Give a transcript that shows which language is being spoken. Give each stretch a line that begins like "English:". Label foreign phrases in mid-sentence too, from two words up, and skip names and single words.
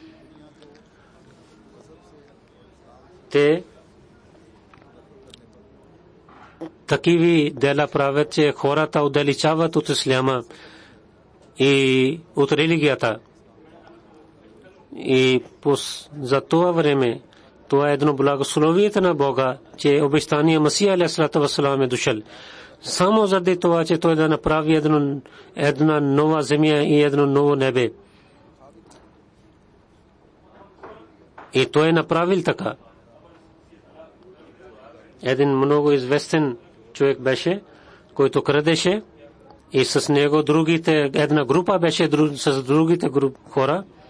Bulgarian: Те такива дела правят, че хората отдалечават от исляма и от религията. И за това време това е едно благословието на Бога, че обещания Масия
Arabic: عليه وسلم
Bulgarian: е дошъл. Само заради това, че той да направи една нова земя и едно ново небе. И той е направил така. Един много известен човек беше, който крадеше, и с него другите, една група беше с другите хора.